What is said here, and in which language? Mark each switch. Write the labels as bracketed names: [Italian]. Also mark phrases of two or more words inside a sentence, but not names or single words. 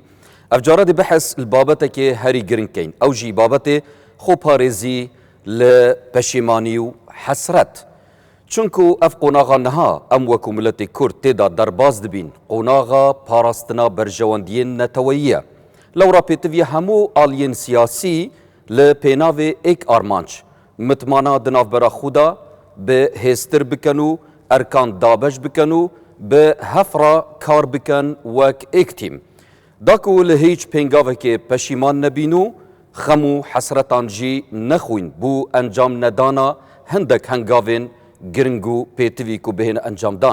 [Kurdish] ئەف جارە دێ بەحەس بابەتێکێ هەری گرنگکەین ئەو ژی بابەتێ خۆپارێزی لە پەشیمانی و حەسرەت. چونکو ئەف قۆناغا نەها ئەم وەکو ملەتی کورد تێدا دەرباز دەبین قۆناغا پاراستنا بەرژەوەندیên نەتەوەییە. لەوڕا پێتڤیە هەموو ئالیên سیاسی لە پێناوێ ئێک ئارمانج متمانا di navbera xwe da bi hêztir bikin û erkan dabeş bikin û bi hefra kar bikin wek êk tîm. Da ku li hîç pêngavekê peşîman nebîn û xem û hesretan jî nexwîn bû encam nedana hindek hengavên giring û pêtivî ku bihêne encamdan.